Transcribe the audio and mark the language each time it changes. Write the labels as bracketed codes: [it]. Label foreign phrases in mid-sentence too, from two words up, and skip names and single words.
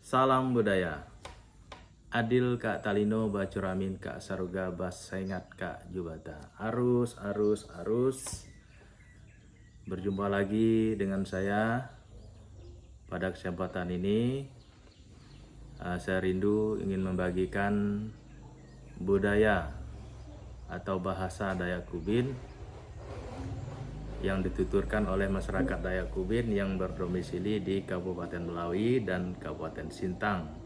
[id] Salam budaya. [knx] Adil Kak Talino Bacuramin Kak Saruga Bas Saingat Kak Jubata. Arus. [id] Berjumpa lagi dengan saya. Pada kesempatan ini saya rindu ingin membagikan budaya atau bahasa Dayak Kubin yang dituturkan oleh masyarakat Dayak Kubin yang berdomisili di Kabupaten Melawi dan Kabupaten Sintang.